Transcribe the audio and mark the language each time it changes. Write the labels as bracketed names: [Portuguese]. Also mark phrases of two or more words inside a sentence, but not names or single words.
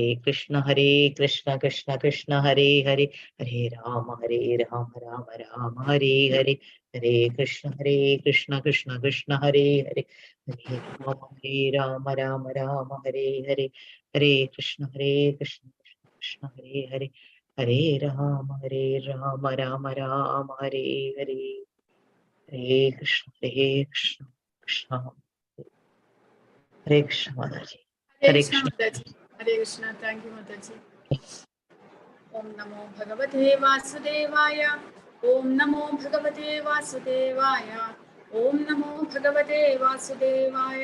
[Sanskrit] കൃഷ്ണ കൃഷ്ണ കൃഷ്ണ ഹരേ ഹരേ, ഹരേ രാമ രാമ രാമ ഹരേ ഹരേ, ഹരേ കൃഷ്ണ കൃഷ്ണ കൃഷ്ണ ഹരേ ഹരേ, ഹരേ രാമ രാമ ഹരേ ഹരേ, ഹരേ കൃഷ്ണ കൃഷ്ണ ഹരേ ഹരേ, ഹരേ രാമ രാമ രാമ ഹരേ ഹരേ, ഹരേ കൃഷ്ണ കൃഷ്ണ ഹരേ കൃഷ്ണ മാതാജി. ഹരേ കൃഷ്ണ മാതാജി. ഹരേ കൃഷ്ണ. [English] thank you [Sanskrit] മാതാജി. ഓം നമോ ഭഗവതേ വാസുദേവായ. ഓം നമോ ഭഗവതേ വാസുദേവായ. ഓം നമോ ഭഗവതേ വാസുദേവായ.